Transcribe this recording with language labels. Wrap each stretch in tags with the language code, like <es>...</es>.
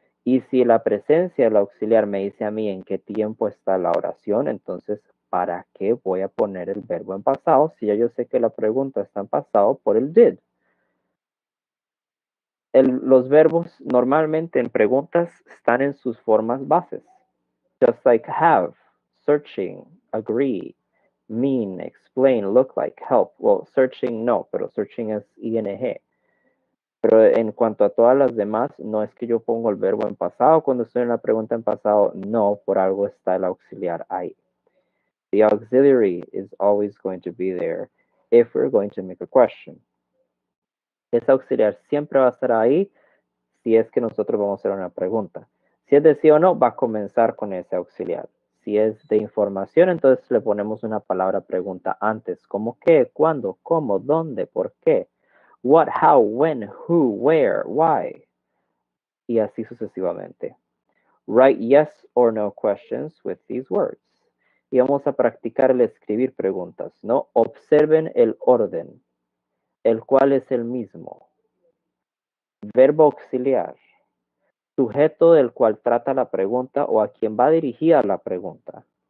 <es>Y si la presencia del auxiliar me dice a mí en qué tiempo está la oración, entonces, ¿para qué voy a poner el verbo en pasado si ya yo sé que la pregunta está en pasado por el did? Los verbos normalmente en preguntas están en sus formas bases.</es> <en>Just like have, searching, agree, mean, explain, look like, help. Well,</en> <es>searching no, pero searching es ing. Pero en cuanto a todas las demás, no es que yo pongo el verbo en pasado cuando estoy en la pregunta en pasado, no, por algo está el auxiliar ahí.</es> <en>The auxiliary is always going to be there if we're going to make a question.</en> <es>Ese auxiliar siempre va a estar ahí si es que nosotros vamos a hacer una pregunta. Si es de sí o no, va a comenzar con ese auxiliar. Si es de información, entonces le ponemos una palabra pregunta antes, como qué, cuándo, cómo, dónde, por qué,</es> <en>what, how, when, who, where, why,</en> <es>y así sucesivamente.</es> <en>Write yes or no questions with these words.</en> <es>Y vamos a practicar el escribir preguntas, ¿no? Observen el orden, el cual es el mismo. Verbo auxiliar, sujeto del cual trata la pregunta o a quien va dirigida la pregunta.</es>